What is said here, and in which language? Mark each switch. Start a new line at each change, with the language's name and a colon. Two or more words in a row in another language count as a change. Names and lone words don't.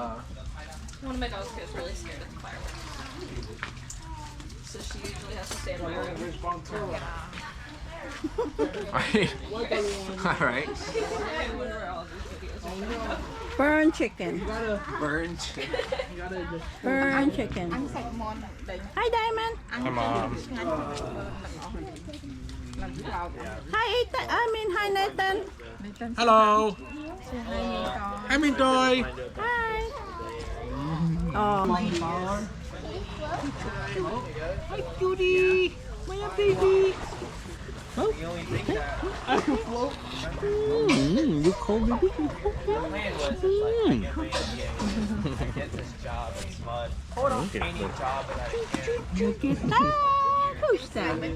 English: One of my dogs gets really scared of the fireworks. same way. All right. Burn chicken. Burnt. Burn chicken. Hi, Diamond. Hi, Mom. Hi, Ethan. Hi, Nathan. Hello. Hi, Mintoy. Hi. Oh. Hi, Judy. My baby. You cold, baby? Ah, who's that?